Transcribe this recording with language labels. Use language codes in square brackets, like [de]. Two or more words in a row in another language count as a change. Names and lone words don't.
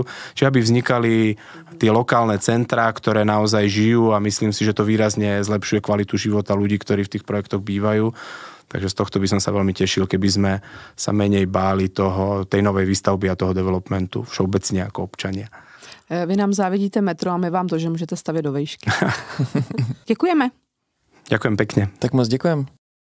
[sk] Čiže aby vznikali tie lokálne centrá, ktoré naozaj žijú a myslím si, že to výrazne zlepšuje kvalitu života ľudí, ktorí v tých projektoch bývajú. Takže z tohto by som sa veľmi tešil, keby sme sa menej báli tej novej výstavby a toho developmentu všeobecne ako občania. [cs] Vy nám závidíte metro a my vám to, že můžete stavět do vejšky. Děkujeme. [sk] Ďakujem pekne. [cs] Tak moc děkujem.